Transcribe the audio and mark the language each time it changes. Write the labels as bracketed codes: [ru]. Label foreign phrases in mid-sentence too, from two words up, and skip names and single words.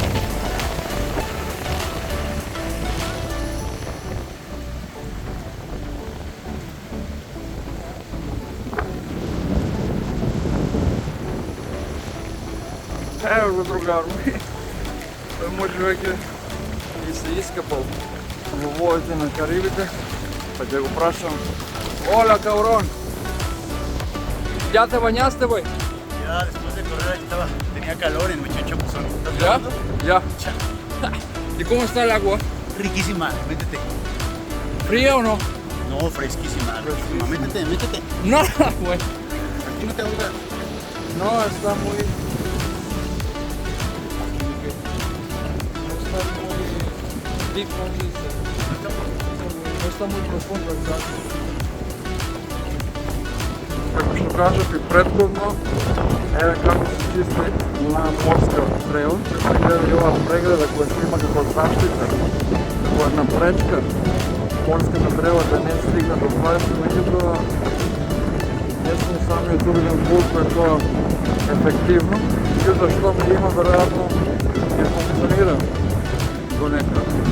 [mk] Ево го другар ми, тој може веќе и се искапал во водите на Карибите, па ќе го прашам: Оля, [es] cabrón, ¿ya te bañaste, güey? Ya, después de correr tenía calor en mi chapuzón. ¿Ya? Ya. ¿Y cómo está el agua? Riquísima, métete. ¿Fría o no? No, fresquísima. Métete, métete. No, güey. Aquí no te ahogas. No, está muy... No está muy... deep, ¿cómo se dice? No está muy profundo, exacto. [mk] Како што кажав и предходно, еве како се чисти на морска стрела. Гледај ова прегледа која што има како заштита, како една пречка, морската стрела да не стигне до плаж, меѓутоа не сум самиот убеден колку е тоа ефективно, меѓутоа што ми има веројатно ќе функционира до некаде.